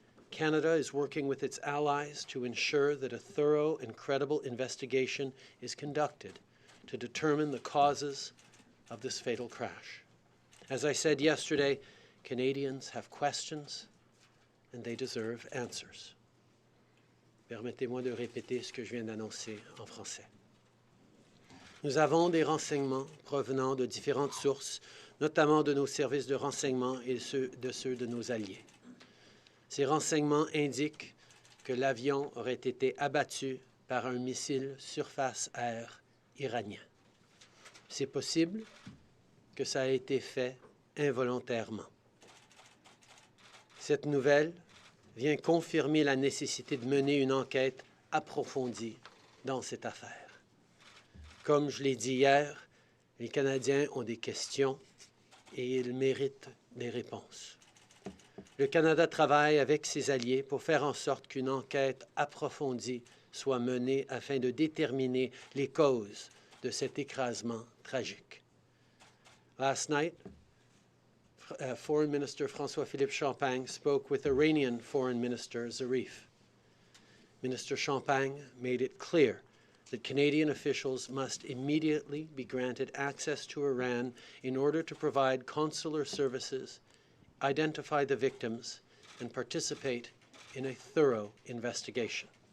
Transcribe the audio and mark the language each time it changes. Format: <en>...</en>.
<en>Canada is working with its allies to ensure that a thorough and credible investigation is conducted to determine the causes of this fatal crash. As I said yesterday, Canadians have questions and they deserve answers.</en> <fr>Permettez-moi de répéter ce que je viens d'annoncer en français. Nous avons des renseignements provenant de différentes sources, notamment de nos services de renseignement et ceux de nos alliés. Ces renseignements indiquent que l'avion aurait été abattu par un missile surface-air iranien. C'est possible que ça a été fait involontairement. Cette nouvelle vient confirmer la nécessité de mener une enquête approfondie dans cette affaire. Comme je l'ai dit hier, les Canadiens ont des questions et ils méritent des réponses. Le Canada travaille avec ses alliés pour faire en sorte qu'une enquête approfondie soit menée afin de déterminer les causes de cet écrasement tragique.</fr> <en>Last night, Foreign Minister François-Philippe Champagne spoke with Iranian Foreign Minister Zarif. Minister Champagne made it clear that Canadian officials must immediately be granted access to Iran in order to provide consular services, identify the victims, and participate in a thorough investigation.</en>